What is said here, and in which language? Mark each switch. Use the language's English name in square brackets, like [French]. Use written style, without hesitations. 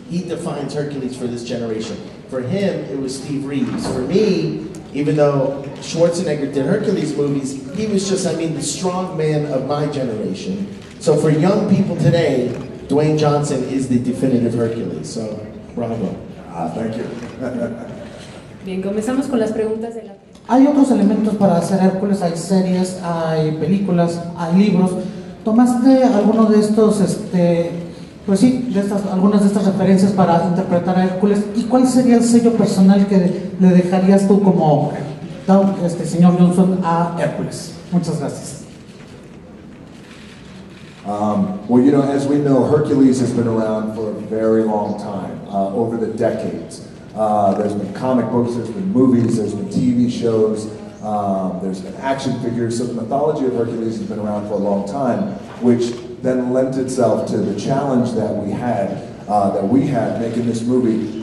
[English] He defines Hércules for this generation. For him, it was Steve Reeves. For me, even though Schwarzenegger did Hércules movies, he was just, the strong man of my generation. So for young people today, Dwayne Johnson is the definitive Hércules. So, bravo. Thank you. [Spanish] Bien, comenzamos con las preguntas de la... Hay otros elementos para hacer Hércules, hay series, hay películas, hay libros. ¿Tomaste alguno de estos, pues sí, algunas de estas referencias para interpretar a Hércules? ¿Y cuál sería el sello personal que le dejarías tú como señor Johnson a Hércules? Muchas gracias. [English] Well, you know, as we know, Hércules has been around for a very long time, over the decades. There's been comic books, there's been movies, there's been TV shows. There's an action figure, so the mythology of Hercules has been around for a long time, which then lent itself to the challenge that we had making this movie.